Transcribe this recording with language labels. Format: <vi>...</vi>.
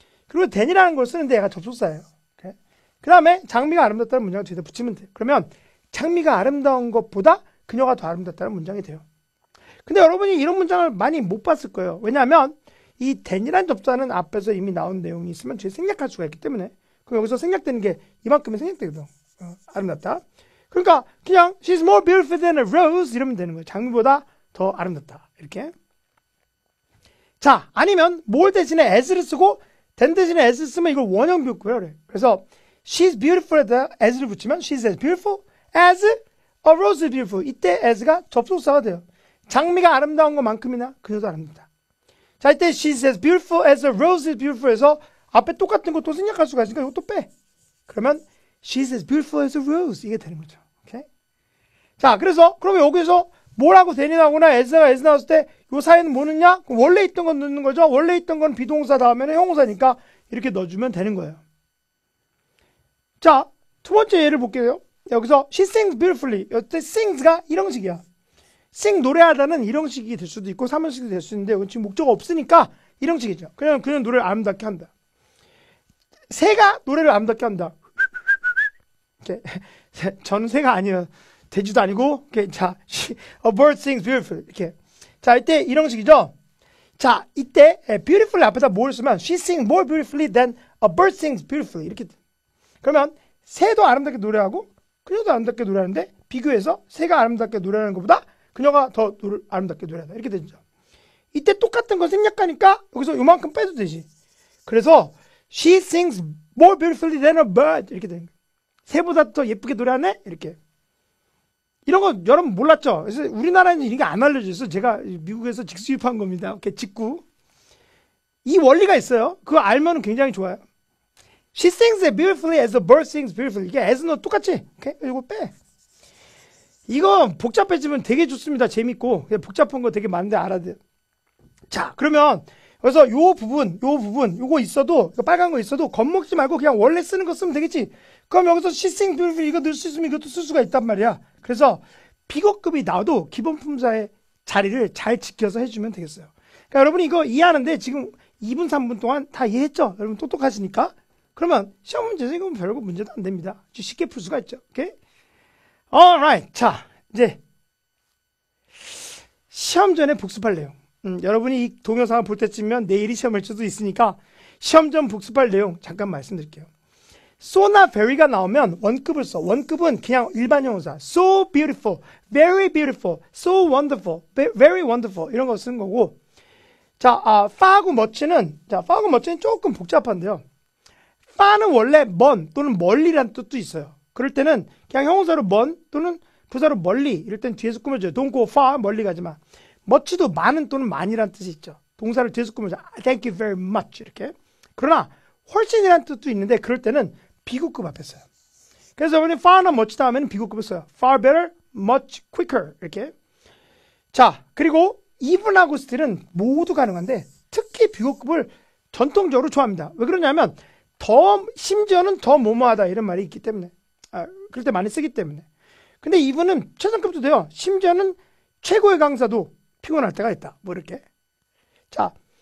<ko>그리고 than이라는 걸 쓰는데 얘가 접속사예요. 그 다음에 장미가 아름답다는 문장을 뒤에다 붙이면 돼요. 그러면 장미가 아름다운 것보다 그녀가 더 아름답다는 문장이 돼요. 근데 여러분이 이런 문장을 많이 못 봤을 거예요. 왜냐하면 이 than이라는 접사는 앞에서 이미 나온 내용이 있으면 뒤에 생략할 수가 있기 때문에 그럼 여기서 생략되는 게 이만큼이 생략되거든. 아름답다. 그러니까 그냥</ko> <en>she's more beautiful than a rose</en> <ko>이러면 되는 거예요. 장미보다 더 아름답다. 이렇게. 자, 아니면 뭘 대신에 as를 쓰고 than 대신에 as 쓰면 이걸 원형 비교급이라고 그래. 그래서</ko> <en>she's beautiful에다 as를 붙이면 she's as beautiful as a rose is beautiful.</en> <ko>이때 as가 접속사가 돼요. 장미가 아름다운 것만큼이나 그녀도 아름답다. 자, 이때</ko> <en>she's as beautiful as a rose is beautiful</en> <ko>해서 앞에 똑같은 것도 생략할 수가 있으니까 이것도 빼. 그러면</ko> <en>she's as beautiful as a rose</en> <ko>이게 되는 거죠. 오케이? 자, 그래서 그러면 여기서 뭐라고 대니 나오거나 as가 as 나왔을 때 이 사이는 뭐 넣냐? 원래 있던 건 넣는 거죠. 원래 있던 건 비동사 다음에는 형용사니까 이렇게 넣어주면 되는 거예요. 자, 두 번째 예를 볼게요. 여기서</ko> <en>she sings beautifully.</en> <ko>여기 sings가 일형식이야. sing 노래하다는 일형식이 될 수도 있고 삼형식이 될 수 있는데 이건 지금 목적어 없으니까 일형식이죠. 그냥 노래를 아름답게 한다. 새가 노래를 아름답게 한다. 이렇게. 저는 새가 아니에요. 돼지도 아니고. 이렇게.</ko> <en>자, a bird sings beautifully.</en> <ko>이렇게. 자, 이때 일형식이죠. 자, 이때</ko> <en>beautifully</en> <ko>앞에다 뭘 쓰면</ko> <en>she sings more beautifully than a bird sings beautifully.</en> <ko>이렇게. 그러면 새도 아름답게 노래하고 그녀도 아름답게 노래하는데 비교해서 새가 아름답게 노래하는 것보다 그녀가 더 아름답게 노래한다. 이렇게 되죠. 이때 똑같은 거 생략하니까 여기서 요만큼 빼도 되지. 그래서</ko> <en>she sings more beautifully than a bird</en> <ko>이렇게 되는 거예요. 새보다 더 예쁘게 노래하네? 이렇게. 이런 거 여러분 몰랐죠? 그래서 우리나라에는 이런 게 안 알려져 있어. 제가 미국에서 직수입한 겁니다. 이렇게 직구. 이 원리가 있어요. 그거 알면 굉장히 좋아요.</ko> <en>She sings as beautifully as a bird sings beautifully.</en> <ko>이게 as는 똑같지? 오케이? 이거 빼. 이거 복잡해지면 되게 좋습니다. 재밌고. 복잡한 거 되게 많은데 알아야 돼요. 자, 그러면 그래서 요 부분, 요거 있어도, 빨간 거 있어도 겁먹지 말고 그냥 원래 쓰는 거 쓰면 되겠지. 그럼 여기서</ko> <en>she sings beautifully</en> <ko>이거 넣을 수 있으면 이것도 쓸 수가 있단 말이야. 그래서 비교급이 나와도 기본 품사의 자리를 잘 지켜서 해주면 되겠어요. 그러니까 여러분이 이거 이해하는데 지금 2분, 3분 동안 다 이해했죠? 여러분 똑똑하시니까. 그러면 시험 문제에서 이건 별거 문제도 안 됩니다. 쉽게 풀 수가 있죠. 오케이? alright. 자, 이제 시험 전에 복습할 내용. 여러분이 이 동영상을 볼 때쯤이면 내일이 시험일 수도 있으니까 시험 전 복습할 내용 잠깐 말씀드릴게요. so나 very가 나오면 원급을 써. 원급은 그냥 일반 형용사.</ko> <en>so beautiful, very beautiful, so wonderful, very wonderful</en> <ko>이런 거 쓰는 거고. 자, far하고 much는 조금 복잡한데요. far는 원래 먼 또는 멀리란 뜻도 있어요. 그럴 때는 그냥 형용사로 먼 또는 부사로 멀리 이럴 땐 뒤에서 꾸며줘요.</ko> <en>Don't go far,</en> <ko>멀리 가지 마. much도 많은 또는 많이란 뜻이 있죠. 동사를 뒤에서 꾸며줘.</ko> <en>Thank you very much</en> <ko>이렇게. 그러나 훨씬이란 뜻도 있는데 그럴 때는 비교급 앞에 써요. 그래서 여러분이 far나 much 다음에는 비교급을 써요.</ko> <en>far better, much quicker</en> <ko>이렇게. 자, 그리고 even하고 still은 모두 가능한데 특히 비교급을 전통적으로 좋아합니다. 왜 그러냐면 심지어는 더 뭐뭐하다 이런 말이 있기 때문에. 그럴 때 많이 쓰기 때문에. 근데 even은 최상급도 돼요. 심지어는 최고의 강사도 피곤할 때가 있다. 뭐 이렇게. 자,</ko>